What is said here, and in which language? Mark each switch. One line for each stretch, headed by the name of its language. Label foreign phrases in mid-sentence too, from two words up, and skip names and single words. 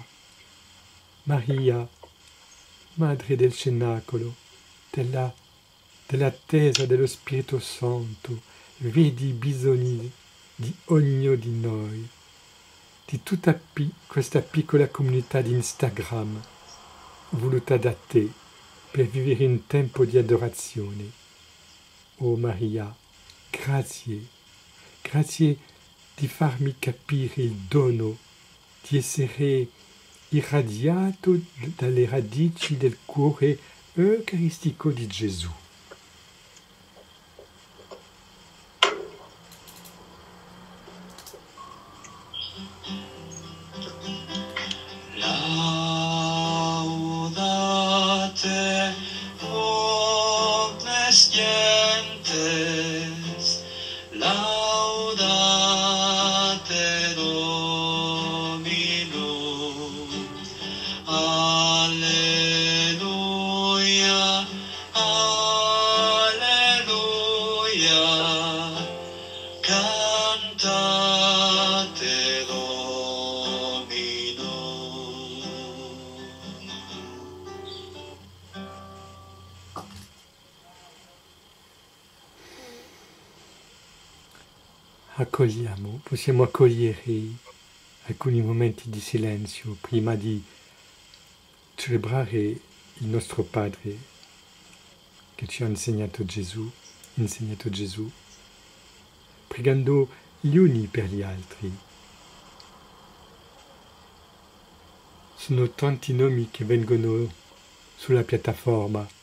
Italian: Maria, Madre del Cenacolo, dell'attesa dello Spirito Santo, vedi i bisogni di ognuno di noi, di tutta questa piccola comunità di Instagram voluta da te per vivere un tempo di adorazione. Oh Maria, grazie di farmi capire il dono di essere irradiato dalle radici del cuore eucaristico di Gesù.
Latin: Laudate omnes gentes, laudate Dominum, Alleluia, Alleluia, cantate Dominum.
Italian: Possiamo accogliere alcuni momenti di silenzio prima di celebrare il nostro Padre che ci ha insegnato Gesù, pregando gli uni per gli altri, Sono tanti nomi che vengono sulla piattaforma.